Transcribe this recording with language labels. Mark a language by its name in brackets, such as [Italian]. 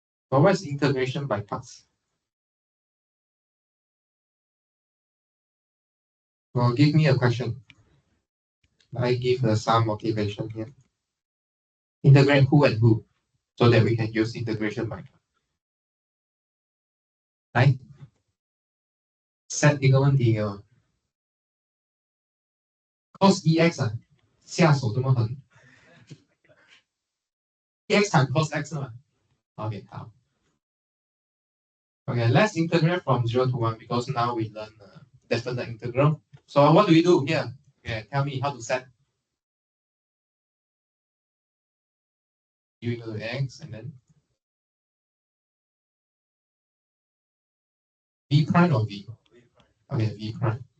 [English] So what's integration by parts? Well, give me a question. I give some motivation here. Integrate who and who, so that we can use integration by parts. [Chinese] 来 set 一个问题给我 cos ex 啊，下手这么狠 ，ex 乘 cos x 嘛 ？OK， 好。 [English] Okay, let's integrate from 0 to 1 because now we learn definite integral. So what do we do here? Okay, tell me how to set u equal to x and then v prime or v? Okay, v prime.